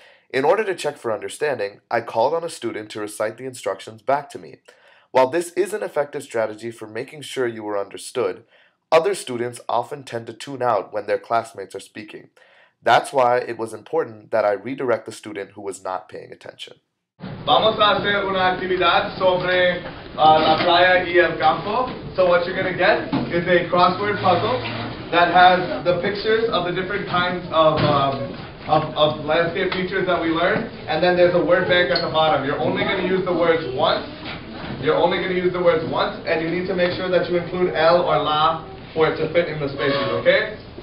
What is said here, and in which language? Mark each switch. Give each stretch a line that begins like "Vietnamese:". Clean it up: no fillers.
English: In order to check for understanding, I called on a student to recite the instructions back to me. While this is an effective strategy for making sure you were understood, other students often tend to tune out when their classmates are speaking. That's why it was important that I redirect the student who was not paying attention.
Spanish: Vamos a hacer una actividad sobre la playa y el campo.
English: So what you're going to get is a crossword puzzle that has the pictures of the different kinds of landscape features that we learned, and then there's a word bank at the bottom. You're only going to use the words once. And you need to make sure that you include el or la for it to fit in the spaces, okay?